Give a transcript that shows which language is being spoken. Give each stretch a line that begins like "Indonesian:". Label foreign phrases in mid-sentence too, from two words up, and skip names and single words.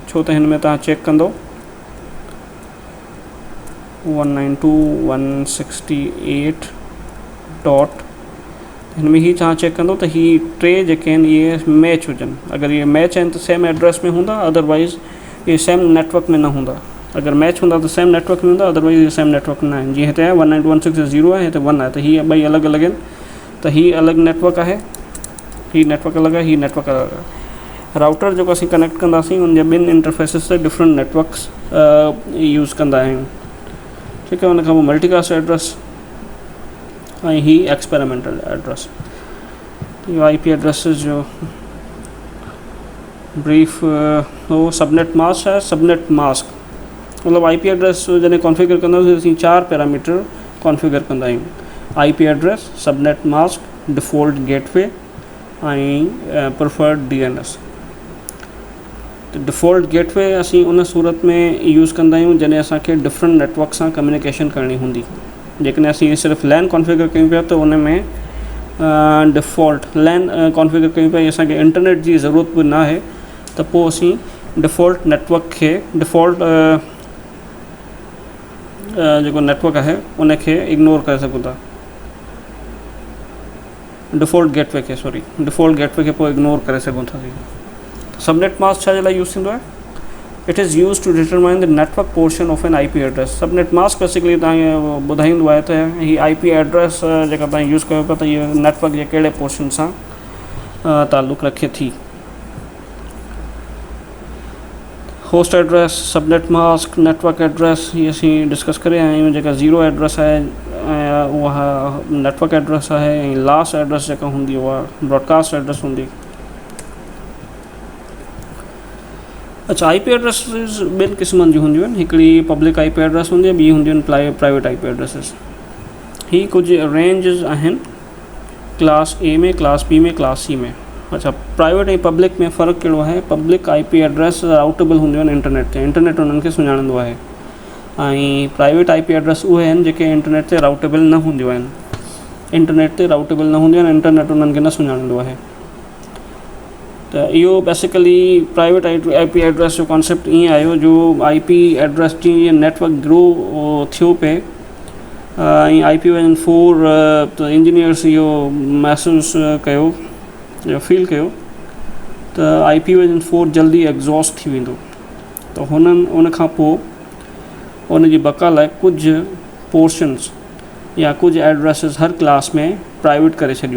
Sindhi: छो त हिन में तव्हां चेक कंदो 192.168. हिन में ही तव्हां चेक कंदो त ही 3 जेके आहिनि इहे मैच हुजनि। अगरि इहे मैच आहिनि त
English: same address
Sindhi: में हूंदा, अदरवाइज़ इहे
English: same network
Sindhi: में न हूंदा। अगर मैच हूंदा त
English: same network
Sindhi: में हूंदा,
English: otherwise same network
Sindhi: न आहिनि। जीअं हिते आहे 192.168 आहे, हिते 1 आहे, त हीअ ॿई अलॻि अलॻि आहिनि। त हीअ अलॻि नेटवर्क आहे, हीअ नेटवर्क अलॻि आहे, हीअ नेटवर्क अलॻि आहे। राउटर जेको असीं कनेक्ट कंदासीं उन जे ॿिनि इंटरफेसिस ते
English: different networks use
Sindhi: कंदा आहियूं, ठीकु आहे। उन खां पोइ
English: multicast address
Sindhi: ऐं ही
English: experimental address.
Sindhi: इहो
English: I P addresses
Sindhi: जो ब्रीफ हो।
English: subnet mask आहे। subnet mask
Sindhi: मतिलबु
English: I P address
Sindhi: जॾहिं कॉन्फ़िगर कंदासीं असीं 4
English: parameter configure
Sindhi: कंदा आहियूं।
English: I P address, subnet mask, default gateway ऐं preferred D N S।
Sindhi: त
English: default gateway
Sindhi: असीं उन सूरत में यूज़ कंदा आहियूं जॾहिं असांखे
English: different network
Sindhi: सां कम्युनिकेशन करणी हूंदी। जेकॾहिं असीं सिर्फ़ु
English: LAN configure
Sindhi: कयूं पिया त उन में
English: default LAN configure
Sindhi: कयूं पिया, असांखे इंटरनेट जी ज़रूरत बि न आहे, त पोइ असीं
English: default network
Sindhi: खे डिफ़ॉल्ट जेको नेटवर्क आहे उन खे इग्नोर करे सघूं था।
English: default gateway
Sindhi: खे
English: default gateway
Sindhi: खे पोइ इग्नोर करे सघूं था। सबनेट मास्क छा जे लाइ यूज़ थींदो आहे?
English: it is use to determine the network portion of an I P address.
Sindhi: सबनेट मास्क बेसिकली तव्हांखे ॿुधाईंदो आहे त हीअ
English: I P address
Sindhi: जेका तव्हां यूज़ कयो पिया त इहो नेटवर्क जे कहिड़े पोर्शन सां ताल्लुक़ु रखे थी।
English: host address, subnet mask, network address
Sindhi: ये असीं डिस्कस करे आया आहियूं। जेका
English: zero address
Sindhi: आहे उहा
English: network address
Sindhi: आहे, ऐं
English: last address
Sindhi: जेका हूंदी उहा
English: broadcast address
Sindhi: हूंदी। अच्छा,
English: I P addresses
Sindhi: ॿिनि क़िस्मनि जी हूंदियूं आहिनि। हिकिड़ी
English: public I P address
Sindhi: हूंदी आहे, ॿी हूंदियूं आहिनि
English: private I P addresses.
Sindhi: ही कुझु रेंजिस आहिनि
English: class A
Sindhi: में,
English: class B
Sindhi: में,
English: class C
Sindhi: में। अच्छा, प्राइवेट ऐं पब्लिक में फ़र्क़ु कहिड़ो आहे?
English: public I P address routable
Sindhi: हूंदियूं आहिनि इंटरनेट ते, इंटरनेट उन्हनि खे सुञाणंदो आहे, ऐं
English: private I P address
Sindhi: उहे आहिनि जेके इंटरनेट ते राउटेबल न हूंदियूं आहिनि। इंटरनेट ते राउटेबल न हूंदियूं आहिनि, इंटरनेट उन्हनि खे न सुञाणंदो आहे। त इहो बेसिकली
English: private I P address
Sindhi: जो कॉन्सेप्ट ईअं आयो जो
English: I P address
Sindhi: जीअं
English: network grow
Sindhi: थियो पिए ऐं
English: I P version 4
Sindhi: त इंजीनियर्स इहो महसूसु कयो या फील कयो त
English: I P version 4
Sindhi: जल्दी एग्ज़ॉस्ट थी वेंदो, त हुननि उन खां पोइ उन जी बका लाइ कुझु पोर्शन्स या कुझु एड्रेसिस हर क्लास में प्राइवेट करे छॾियूं।